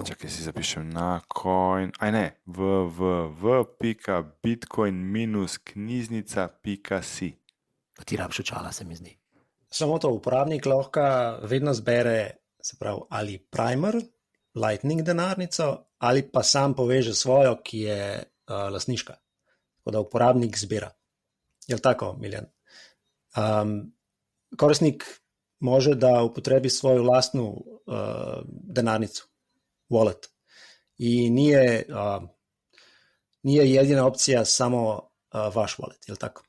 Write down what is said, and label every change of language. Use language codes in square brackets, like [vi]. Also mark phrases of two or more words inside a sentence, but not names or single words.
[sl] Čakaj, si zapišem na coin, www.bitcoin-knjižnica.si. Ti rabiš očala, se mi zdi. Samo to, uporabnik lahko vedno zbere, se pravi, ali primer, Lightning denarnico, ali pa sam poveže svojo, ki je lastniška. Tako da uporabnik zbira. [sr] Je li tako, Miljan? Korisnik može da upotrebi svoju vlastnu denarnicu, wallet. I nije jedina opcija samo vaš wallet, je li tako?